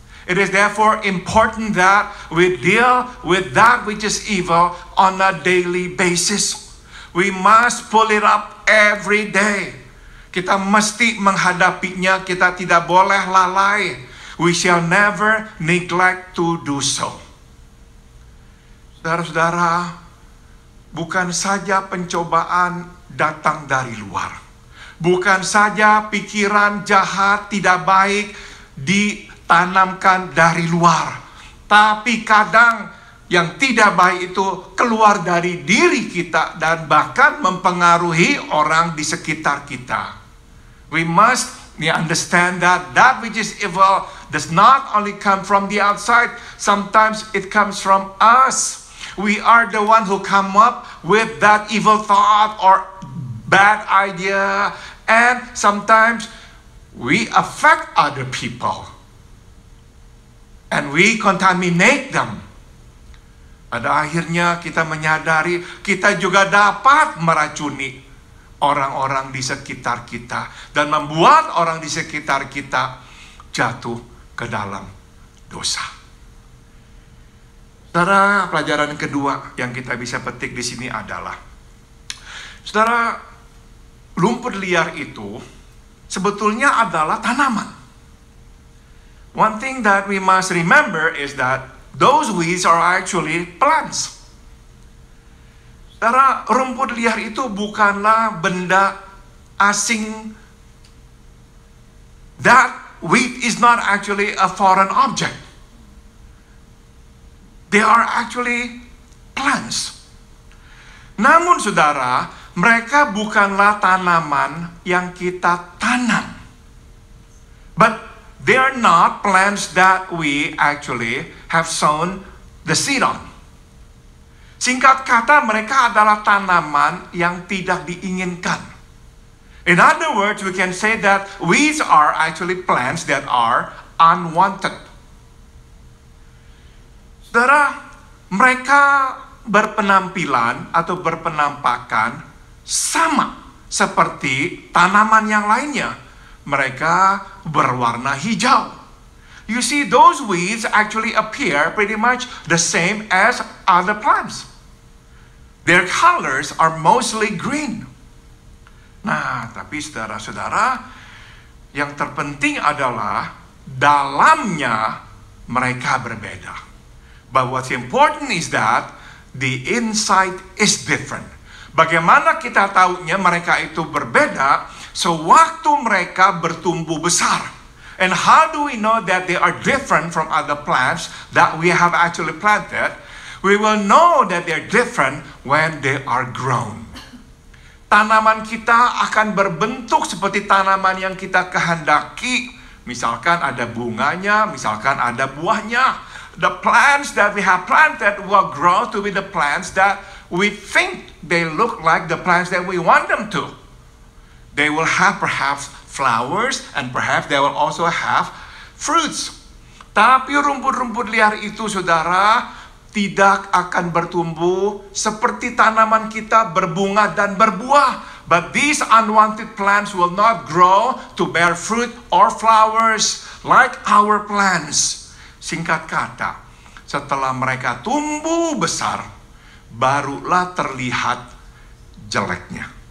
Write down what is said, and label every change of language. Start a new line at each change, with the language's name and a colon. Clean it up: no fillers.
English: It is therefore important that we deal with that which is evil on a daily basis. We must pull it up every day.
Indonesian: Kita mesti menghadapinya, kita tidak boleh lalai.
English: We shall never neglect to do so.
Indonesian: Saudara-saudara, bukan saja pencobaan datang dari luar. Bukan saja pikiran jahat tidak baik ditanamkan dari luar. Tapi kadang yang tidak baik itu keluar dari diri kita dan bahkan mempengaruhi orang di sekitar kita.
English: We must understand that that which is evil does not only come from the outside. Sometimes it comes from us. We are the one who come up with that evil thought or bad idea. And sometimes we affect other people. And we contaminate them.
Indonesian: Pada akhirnya kita menyadari kita juga dapat meracuni orang-orang di sekitar kita. Dan membuat orang di sekitar kita jatuh ke dalam dosa. Saudara, pelajaran kedua yang kita bisa petik di sini adalah, saudara, rumput liar itu sebetulnya adalah tanaman.
English: One thing that we must remember is that those weeds are actually plants.
Indonesian: Saudara, rumput liar itu bukanlah benda asing.
English: That weed is not actually a foreign object. They are actually plants.
Indonesian: Namun saudara, mereka bukanlah tanaman yang kita tanam.
English: But they are not plants that we actually have sown the seed on.
Indonesian: Singkat kata, mereka adalah tanaman yang tidak diinginkan.
English: In other words, we can say that weeds are actually plants that are unwanted.
Indonesian: Saudara, mereka berpenampilan atau berpenampakan sama seperti tanaman yang lainnya. Mereka berwarna hijau.
English: You see, those weeds actually appear pretty much the same as other plants. Their colors are mostly green.
Indonesian: Nah, tapi saudara-saudara, yang terpenting adalah dalamnya mereka berbeda.
English: But what's important is that the inside is different.
Indonesian: Bagaimana kita tahunya mereka itu berbeda? Sewaktu mereka bertumbuh besar.
English: And how do we know that they are different from other plants that we have actually planted? We will know that they are different when they are grown.
Indonesian: Tanaman kita akan berbentuk seperti tanaman yang kita kehendaki. Misalkan ada bunganya, misalkan ada buahnya.
English: The plants that we have planted will grow to be the plants that we think they look like the plants that we want them to. They will have perhaps flowers and perhaps they will also have fruits.
Indonesian: Tapi rumput-rumput liar itu, saudara, tidak akan bertumbuh seperti tanaman kita berbunga dan berbuah.
English: But these unwanted plants will not grow to bear fruit or flowers like our plants.
Indonesian: Singkat kata, setelah mereka tumbuh besar, barulah terlihat jeleknya.